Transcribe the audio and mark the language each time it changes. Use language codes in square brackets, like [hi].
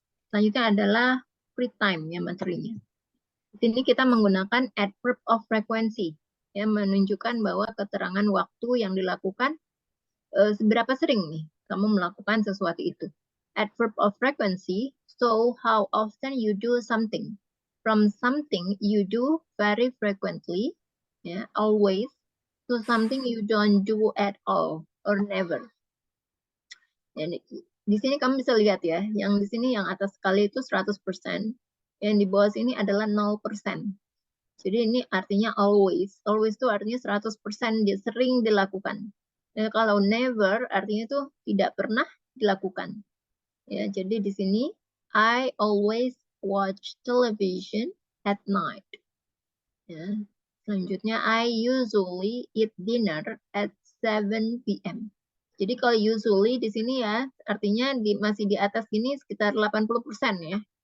[id] Selanjutnya adalah free time ya materinya. Di sini kita menggunakan adverb of frequency yang menunjukkan bahwa keterangan waktu yang dilakukan seberapa sering nih kamu melakukan sesuatu itu. [en] Adverb of frequency show how often you do something. From something you do very frequently, ya, always, to something you don't do at all or never. [id] Jadi, di sini kamu bisa lihat ya, yang di sini yang atas sekali itu 100%, yang di bawah sini adalah 0%. Jadi ini artinya always. Always itu artinya 100% dia sering dilakukan. Dan kalau never artinya itu tidak pernah dilakukan. Ya, jadi di sini [en] I always watch television at night. Ya. [id] Selanjutnya [en] I usually eat dinner at 7 p.m. [id] Jadi kalau usually di sini ya artinya masih di atas gini sekitar 80% ya.